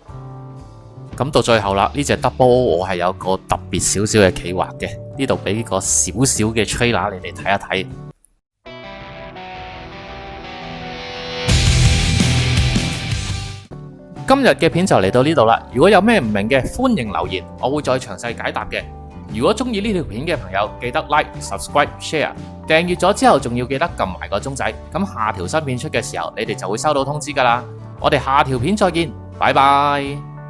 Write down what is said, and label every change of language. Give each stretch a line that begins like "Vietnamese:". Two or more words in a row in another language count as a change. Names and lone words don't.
Cantonese: 咁到最後啦，呢隻 Double O 我係有個特別少少嘅企劃嘅，呢度俾個少少嘅 trailer 你哋睇一睇。今日嘅片就嚟到呢度啦，如果有咩唔明嘅，歡迎留言，我會再詳細解答嘅。如果中意呢條片嘅朋友，記得
English: like、subscribe、share，
Cantonese: 訂閱咗之後仲要記得撳埋個鐘仔，咁下條新片出嘅時候，你哋就會收到通知噶啦。我哋下條片再見，拜拜。